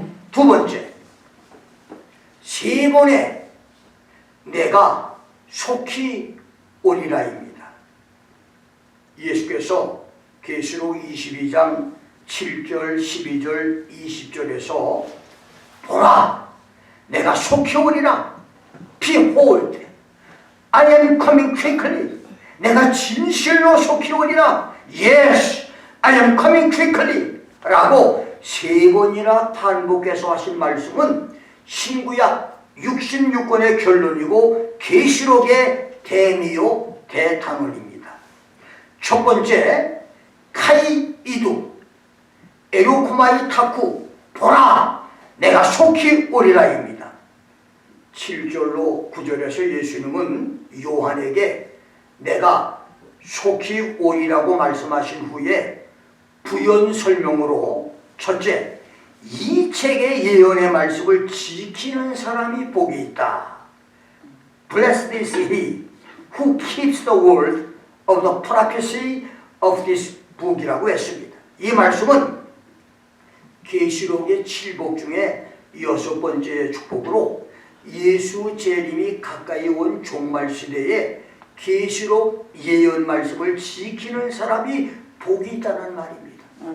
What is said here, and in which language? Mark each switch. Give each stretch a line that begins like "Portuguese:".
Korean: 두 번째, 세 번의 내가 속히 오리라입니다. 예수께서 계시록 22장 7절, 12절, 20절에서 보라, 내가 속히 오리라.
English: Behold, I am coming quickly.
Korean: 내가 진실로 속히 오리라.
English: Yes, I am coming quickly.
Korean: 라고 3번이나 반복해서 하신 말씀은 신구약 66권의 결론이고 계시록의 대미요 대단원입니다. 첫 번째,
Greek: 카이이두 에로코마이 타쿠
Korean: 보라 내가 속히 오리라입니다. 7절로 9절에서 예수님은 요한에게 내가 속히 오리라고 말씀하신 후에 부연 설명으로 첫째, 이 책의 예언의 말씀을 지키는 사람이 복이 있다.
English: Blessed is he who keeps the word of the prophecy of this book이라고
Korean: 했습니다. 이 말씀은 계시록의 7복 중에 6번째 축복으로 예수 재림이 가까이 온 종말 시대에 계시록 예언 말씀을 지키는 사람이 복이 있다는 말입니다.